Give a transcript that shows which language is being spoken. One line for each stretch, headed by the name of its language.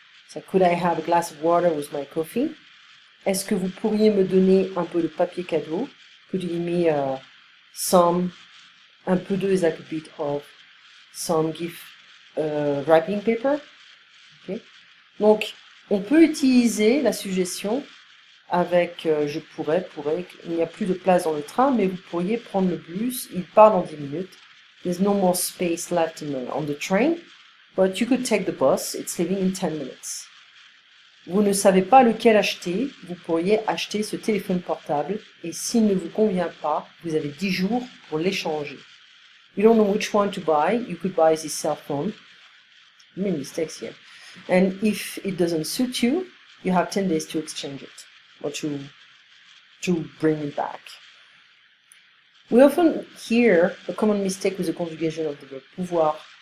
English: So, could I have a glass of water with my coffee?
French: Est-ce que vous pourriez me donner un peu de papier cadeau?
English: Could you give me
French: un peu de
English: is like a bit of some gift wrapping paper? Okay.
French: Donc, on peut utiliser la suggestion avec je pourrais, il n'y a plus de place dans le train, mais vous pourriez prendre le bus, il part dans 10 minutes.
English: There's no more space left on the train, but you could take the bus, it's leaving in 10 minutes.
French: Vous ne savez pas lequel acheter, vous pourriez acheter ce téléphone portable, et s'il ne vous convient pas, vous avez 10 jours pour l'échanger.
English: You don't know which one to buy, you could buy this cell phone. Many mistakes here. And if it doesn't suit you, you have 10 days to exchange it, or to bring it back. We often hear a common mistake with the conjugation of the verb pouvoir.